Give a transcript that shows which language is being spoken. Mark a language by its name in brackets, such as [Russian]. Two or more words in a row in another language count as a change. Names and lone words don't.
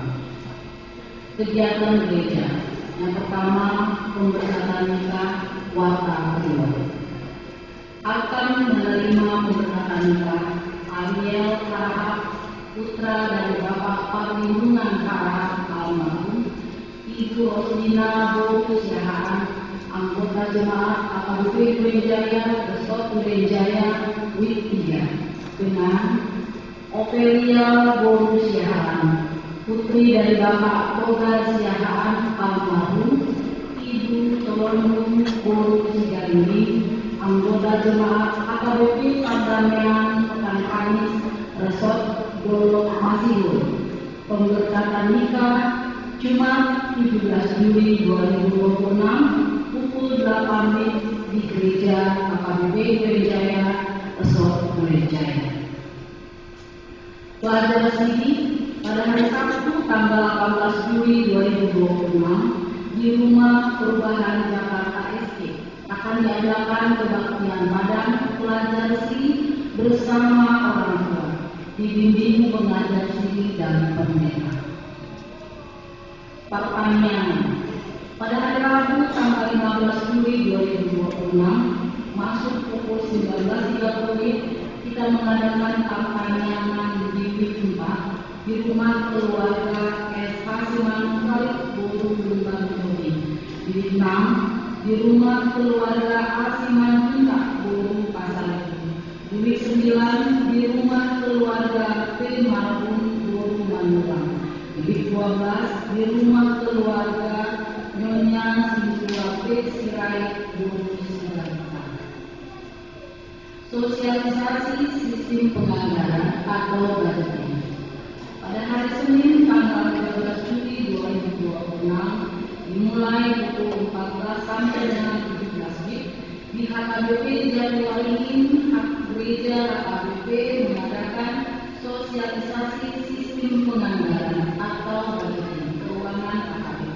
[Indonesian] Kegiatan gereja. Yang pertama, pemberkatan nikah warta kedua. Akan menerima pemberkatan nikah Ariel Harahap, putra dari Bapak Perlindungan Harahap almarhum, Ibu Roslina Bokusiahaan, anggota jemaat AKBP Durenjaya, Resort Durenjaya, WIB 3, dengan Opelia Bokusiahaan, putri dari Bapak Toga Siahaan almarhum, Ibu Tolong Boru Sigarini, anggota jemaat AKBP Perdamaian Pekan Kamis, Resort Dolok Masihu. Pemberkatan nikah Jumat 17 Juli 2026 pukul 8 WIB di gereja AKBP Durenjaya, Resort Durenjaya. Pelajar sendiri pada hari Sabtu tanggal 18 Juli 2026 di Rumah Perubahan Jakarta SK akan diadakan kebaktian badan pelajar sendiri bersama orang tua, dibimbing pengajar sendiri dan pendeta. Pertanyaan. Pada hari Rabu tanggal 15 Juli 2026 masuk pukul 19.30 kita mengadakan pertanyaan di WIB 4 di rumah keluarga S. Hasiman Khalid Buru Lembang Jodi. Di WIB 6 di rumah keluarga Hasiman Kinta Buru Pasar. Di WIB 9 di rumah keluarga P. Marun Buru Manulang. Di WIB 12 di rumah keluarga Nyonya Siswa P. Sirait Buru Sirait. Sosialisasi sistem penganggaran atau budgeting. Pada hari Senin tanggal 13 Juli 2026 dimulai pukul 14 sampai dengan 17 WIB di HKBP Jatiwaringin, Gereja HKBP mengadakan sosialisasi sistem penganggaran atau budgeting keuangan HKBP.